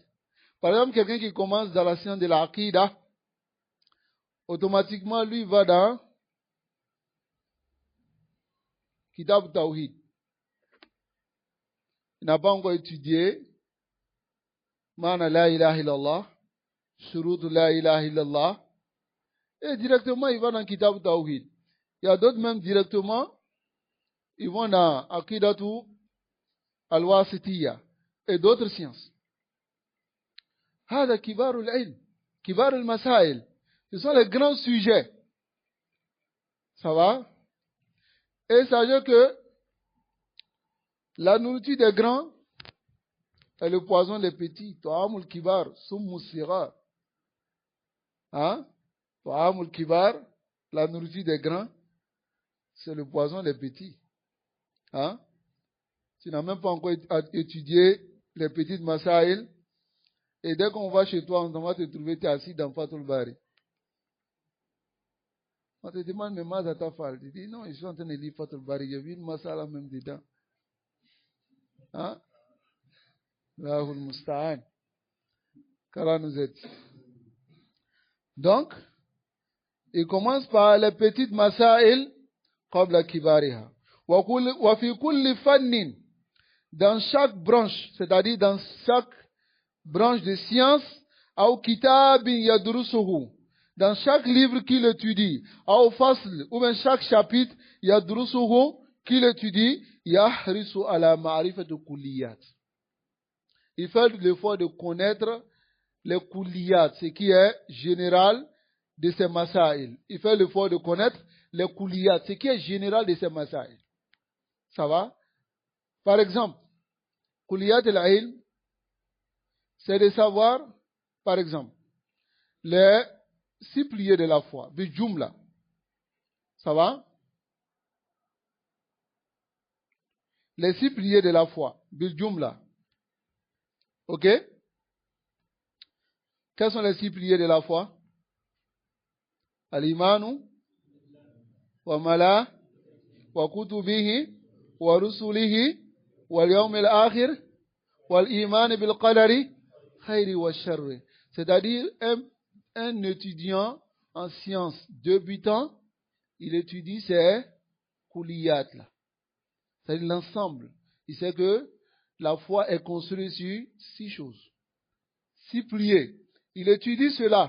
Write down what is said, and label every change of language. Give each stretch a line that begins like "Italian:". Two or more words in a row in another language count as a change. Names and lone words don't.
French: Par exemple, quelqu'un qui commence dans la science de l'Aqida, automatiquement, lui va dans Kitab Tawhid. Il n'a pas encore étudié
Arabic: معنى لا إله إلا الله, شروط لا إله إلا الله,
French: et directement il va dans Kitab Tawhid. Il y a d'autres même directement, ils vont dans Aqidatu al-Wasitiyya et d'autres sciences.
Arabic: هذه كبار العلم، كبار المسائل.
French: Ce sont les grands sujets. Ça va? Et sachez que la nourriture des grands est le poison des petits.
Arabic: طعام الكبار، سم الصغار.
French: Hein?
Arabic: طعام الكبار,
French: la nourriture des grands, c'est le poison des petits. Hein? Tu n'as même pas encore étudié les petites masaïl. Et dès qu'on va chez toi, on va te trouver, tu es assis dans Fatul Bari. On te demande, mais
Arabic: ماذا تفعل.
French: Tu dis, non, je suis en train de lire Fatul Bari. J'ai vu une masala même dedans.
Arabic: Hein? الله المستعان.
French: Qu'Allah nous aide. Donc, il commence par les petites masaïl,
Arabic: قبل كبارها. وفي كل فن.
French: Dans chaque branche, c'est-à-dire dans chaque branche de science, ou
Arabic: كتاب يدرسه,
French: dans chaque livre qu'il étudie, ou fasl, ou bien chaque chapitre, yadrusuhu, qu'il étudie,
Arabic: يحرص على معرفة كليات.
French: Il fait l'effort de connaître les kulliyat, ce qui est général de ces masaïl. Il fait l'effort de connaître les kulliyat, ce qui est général de ces masaïl. Ça va? Par exemple,
Arabic: كليات العلم,
French: c'est de savoir, par exemple, les 6 piliers de la foi, bijumla. Ça va? Les 6 piliers de la foi.
Arabic: بالجملة.
French: Ok? Quels sont les 6 piliers de la foi?
Arabic: الإيمان، وملا، وكتبه، ورسله، واليوم الآخر، والإيمان بالقدر، خيره وشره.
French: C'est-à-dire, un étudiant en sciences débutant, il étudie ces kouliyat là. C'est-à-dire l'ensemble. Il sait que la foi est construite sur 6 choses. 6 piliers. Il étudie cela.